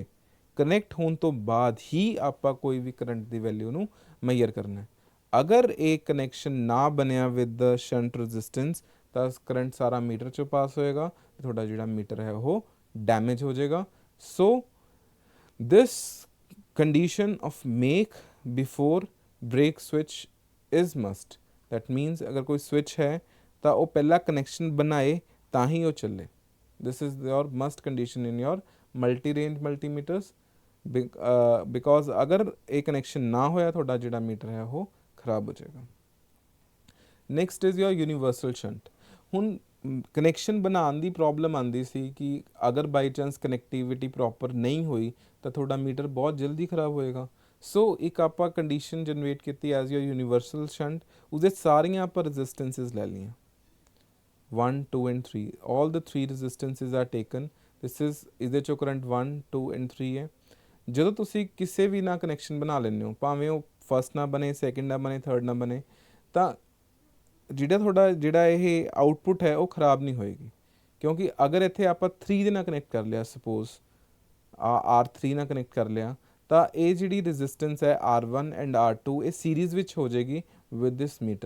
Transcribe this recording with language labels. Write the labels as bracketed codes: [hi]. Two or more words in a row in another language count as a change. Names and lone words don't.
[pa] ਕਨੈਕਟ ਹੋਣ ਤੋਂ ਬਾਅਦ ਹੀ ਆਪਾਂ ਕੋਈ ਵੀ ਕਰੰਟ ਦੀ ਵੈਲਿਊ ਨੂੰ ਮੇਜਰ ਕਰਨਾ ਹੈ। ਅਗਰ ਇਹ ਕਨੈਕਸ਼ਨ ਨਾ ਬਣਿਆ [en] with shunt resistance [pa] ਤਾਂ ਕਰੰਟ ਸਾਰਾ ਮੀਟਰ 'ਚੋਂ ਪਾਸ ਹੋਏਗਾ ਤੇ ਤੁਹਾਡਾ ਜਿਹੜਾ ਮੀਟਰ ਹੈ ਉਹ ਡੈਮੇਜ ਹੋ ਜਾਏਗਾ। [en] so this condition of make before break switch is must, that means [hi] अगर कोई switch है [pa] ਤਾਂ ਉਹ ਪਹਿਲਾ connection ਬਣਾਏ ਤਾਂ ਹੀ ਉਹ ਚੱਲੇ। [en] this is your must condition in your multi range multimeters, because [pa] ਅਗਰ ਇਹ connection ਨਾ ਹੋਇਆ ਤੁਹਾਡਾ ਜਿਹੜਾ ਮੀਟਰ ਹੈ ਉਹ ਖਰਾਬ ਹੋ ਜਾਏਗਾ। [en] next is your universal shunt. [pa] ਹੁਣ ਕਨੈਕਸ਼ਨ ਬਣਾਉਣ ਦੀ ਪ੍ਰੋਬਲਮ ਆਉਂਦੀ ਸੀ ਕਿ ਅਗਰ [en] by chance connectivity proper [pa] ਨਹੀਂ ਹੋਈ ਤਾਂ ਤੁਹਾਡਾ ਮੀਟਰ ਬਹੁਤ ਜਲਦੀ ਖਰਾਬ ਹੋਏਗਾ। ਸੋ ਇੱਕ ਆਪਾਂ [en] condition generate [pa] ਕੀਤੀ [en] as your universal shunt, [pa] ਉਹਦੇ ਸਾਰੀਆਂ ਆਪਾਂ ਰੈਜ਼ਿਸਟੈਂਸਿਸ ਲੈ ਲਈਆਂ 1 2 ਐਂਡ 3, [en] all the 3 resistances are taken. this is [pa] ਇਹਦੇ ਚੋਂ ਕਰੰਟ 1 2 ਐਂਡ 3 ਹੈ। ਜਦੋਂ ਤੁਸੀਂ ਕਿਸੇ ਵੀ ਨਾ ਕਨੈਕਸ਼ਨ ਬਣਾ ਲੈਂਦੇ ਹੋ, ਭਾਵੇਂ ਉਹ ਫਸਟ ਨਾ ਬਣੇ, ਸੈਕਿੰਡ ਨਾ ਬਣੇ, ਥਰਡ ਨਾ ਬਣੇ, ਤਾਂ ਜਿਹੜਾ ਇਹ ਆਊਟਪੁੱਟ ਹੈ ਉਹ ਖਰਾਬ ਨਹੀਂ ਹੋਏਗੀ। ਕਿਉਂਕਿ ਅਗਰ ਇੱਥੇ ਆਪਾਂ 3 ਦੇ ਨਾਲ ਕਨੈਕਟ ਕਰ ਲਿਆ, ਸਪੋਜ਼ R3 ਨਾਲ ਕਨੈਕਟ ਕਰ ਲਿਆ, ਤਾਂ ਇਹ ਜਿਹੜੀ ਰੈਜ਼ਿਸਟੈਂਸ ਹੈ R1 ਐਂਡ R2 ਇਹ ਸੀਰੀਜ਼ ਵਿੱਚ ਹੋ ਜਾਏਗੀ [en] with this meter.